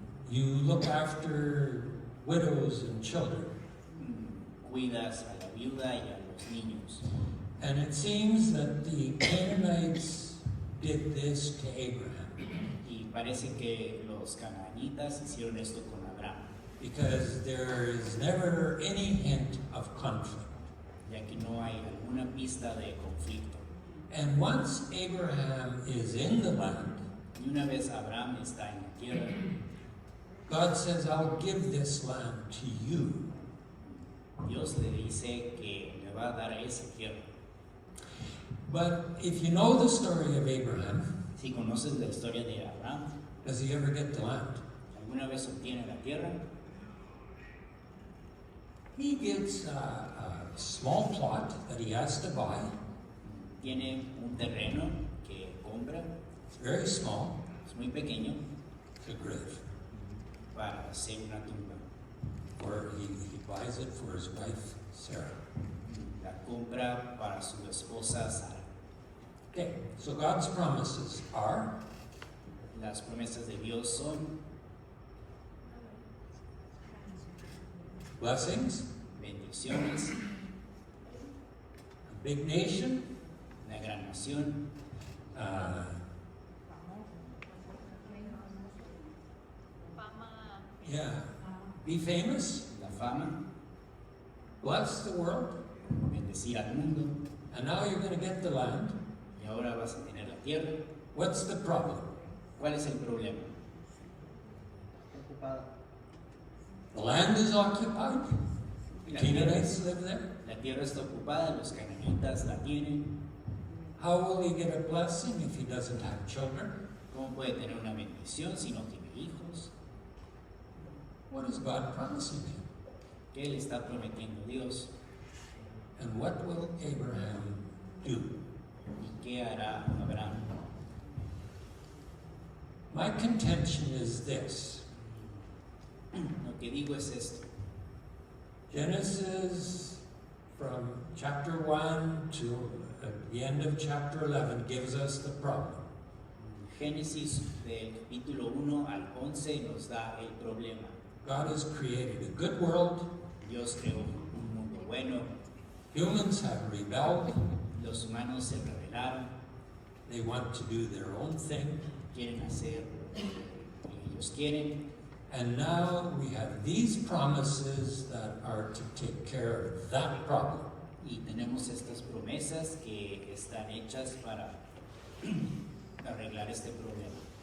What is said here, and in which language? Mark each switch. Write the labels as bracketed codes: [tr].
[en] You look after widows and children. [es] Cuidas a la viuda y a los niños. [en] And it seems that the Canaanites did this to Abraham [es] Y parece que los cananitas hicieron esto con Abraham, [en] because there is never any hint of conflict. [es] ya que no hay alguna pista de conflicto. [en] And once Abraham is in the land, [es] Y una vez Abraham está en la tierra, [en] God says, I'll give this land to you. [es] Dios le dice que le va a dar esa tierra. [en] But if you know the story of Abraham, [es] Si conoces la historia de Abraham, [en] does he ever get the land? [es] ¿alguna vez obtiene la tierra? [en] He gets a small plot that he has to buy. [es] Tiene un terreno que compra, [en] It's very small. [es] es muy pequeño, [en] It's a grave. [es] para hacer una tumba. [en] Or he buys it for his wife, Sarah. [es] La compra para su esposa Sara. [en] Okay, so God's promises are [es] Las promesas de Dios son [en] blessings, [es] bendiciones, [en] a big nation, [es] una gran nación, uh, Fama. [en] yeah, be famous, [es] la fama, [en] bless the world, [es] bendecir al mundo, [en] and now you're going to get the land. [es] y ahora vas a tener la tierra. [en] What's the problem? [es] ¿Cuál es el problema? Ocupada. [en] The land is occupied. [es] La [en] Canaanites live there. [es] La tierra está ocupada, los cananitas la tienen. [en] How will he get a blessing if he doesn't have children? [es] ¿Cómo puede tener una bendición si no tiene hijos? [en] What is God promising him? [es] ¿Qué le está prometiendo Dios? [en] And what will Abraham do? [es] ¿Y qué hará Abraham? [en] My contention is this. [es] Lo que digo es esto. [en] Genesis from chapter 1 to the end of chapter 11 gives us the problem. [es] Génesis del capítulo 1 al 11 nos da el problema. [en] God has created a good world. [es] Dios creó un mundo bueno, [en] Humans have rebelled. [es] los humanos se rebelaron, [en] They want to do their own thing. [es] quieren hacer lo que ellos quieren, [en] And now we have these promises that are to take care of that problem. [es] y tenemos estas promesas que están hechas para arreglar este problema.